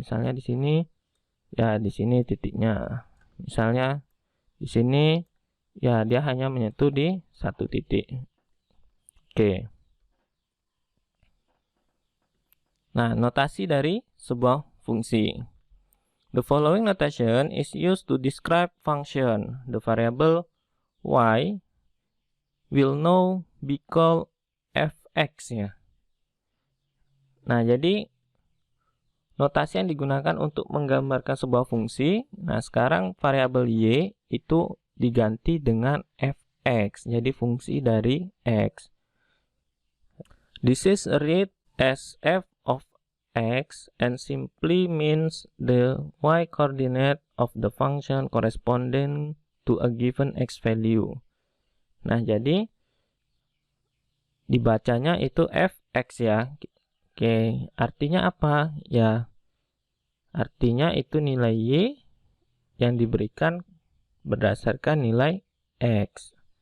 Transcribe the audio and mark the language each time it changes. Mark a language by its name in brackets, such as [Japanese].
[Indonesian] Misalnya di sini, ya di sini titiknya. Misalnya di sini, ya dia hanya menyentuh di satu titik. Oke. Nah, notasi dari sebuah fungsi. [English] The following notation is used to describe function. The variable y will now be called fx ya. [Indonesian] Nah, jadi notasi yang digunakan untuk menggambarkan sebuah fungsi. Nah, sekarang variabel y itu diganti dengan fx. Jadi fungsi dari x. [English] This is read as f of x and simply means the y coordinate of the function corresponding to a given x value. [Indonesian] Nah, jadi dibacanya itu fx ya. Oke, artinya apa? Ya, artinya itu nilai y yang diberikan berdasarkan nilai x.